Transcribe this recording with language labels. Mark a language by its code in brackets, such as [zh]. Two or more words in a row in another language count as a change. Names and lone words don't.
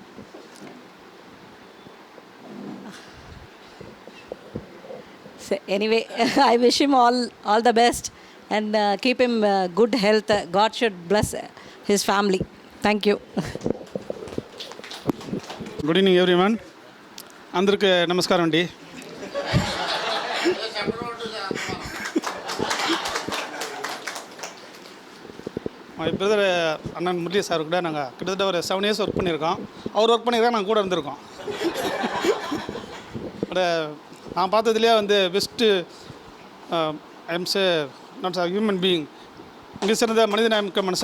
[en] So anyway, I wish him all the best and keep him good health. God should bless his family. Thank you. Good evening everyone. [te] అందరికి నమస్కారం అండి. [en] my brother [ta] அண்ணன் முரளி சார் கூட நாங்கள் கிட்டத்தட்ட ஒரு 7 [en] years work [ta] பண்ணியிருக்கோம். அவர் ஒர்க் பண்ணியிருக்கா, நாங்கள் கூட இருந்திருக்கோம். பட் நான் பார்த்ததுலேயே வந்து [en] best I'm say not a human being, [ta] இங்கே சிறந்த மனிதநேயமிக்க மனுஷன்.